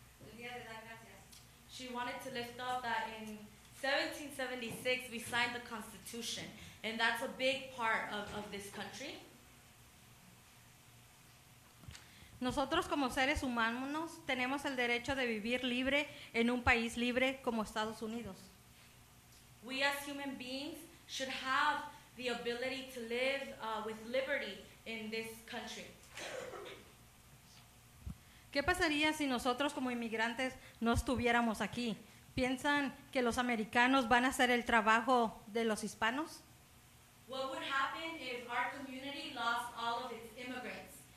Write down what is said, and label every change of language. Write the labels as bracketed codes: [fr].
[es] El día de dar gracias. [en] She wanted to lift up that in 1776 we signed the Constitution, and that's a big part of this country. [es] Nosotros como seres humanos tenemos el derecho de vivir libre en un país libre como Estados Unidos. [en] We as human beings should have the ability to live with liberty in this country. [es] ¿Qué pasaría si nosotros como inmigrantes no estuviéramos aquí? ¿Piensan que los americanos van a hacer el trabajo de los hispanos? [en] What would happen if our community lost all of its immigrants?